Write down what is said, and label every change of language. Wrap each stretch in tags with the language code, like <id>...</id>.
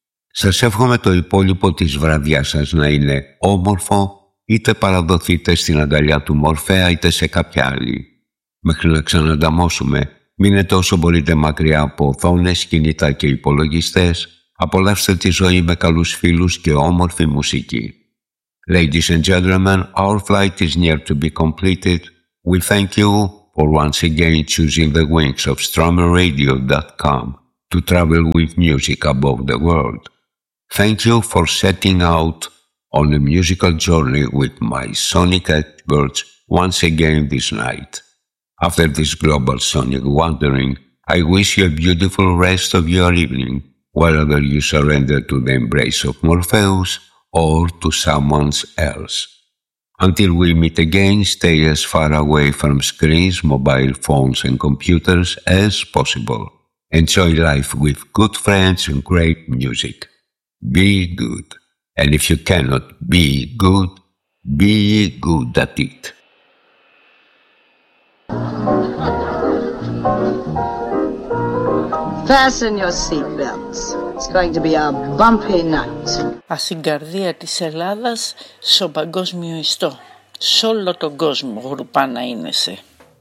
<el>Σας εύχομαι το υπόλοιπο της βραδιάς σας να είναι όμορφο, είτε παραδοθείτε στην αγκαλιά του Μορφέα είτε σε κάποια άλλη. Μέχρι να ξανανταμώσουμε, μείνετε όσο μπορείτε μακριά από οθόνες, κινητά και υπολογιστές, απολαύστε τη ζωή με καλούς φίλους και όμορφη μουσική.</el> <en>Ladies and gentlemen, our flight is near to be completed. We thank you for once again choosing the wings of stromeradio.com to travel with music above the world. Thank you for setting out on a musical journey with my sonic experts once again this night. After this global sonic wandering, I wish you a beautiful rest of your evening, whether you surrender to the embrace of Morpheus or to someone else. Until we meet again, stay as far away from screens, mobile phones and computers as possible. Enjoy life with good friends and great music. Be good. And if you cannot be good at it. Fasten your seatbelts. It's going to be a bumpy night.</en> <el>Ας στην καρδία της Ελλάδας, στον παγκόσμιο ιστό. Σ' όλο τον κόσμο, γρουπά να είναι σε.</el>